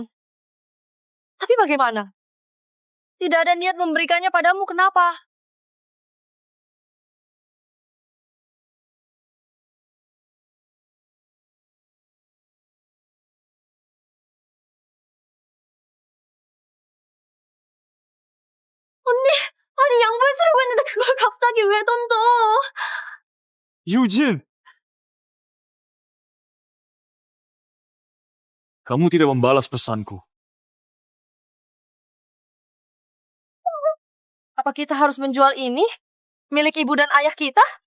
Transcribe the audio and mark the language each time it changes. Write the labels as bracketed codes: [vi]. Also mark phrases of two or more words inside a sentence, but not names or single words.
[id] Tapi bagaimana? Tidak ada niat memberikannya padamu, kenapa? [ko] 언니, 아니 양보해 주려고 했는데 그걸 갑자기 왜 던져? [id] Eugene! Kamu tidak membalas pesanku. Apa kita harus menjual ini? Milik ibu dan ayah kita?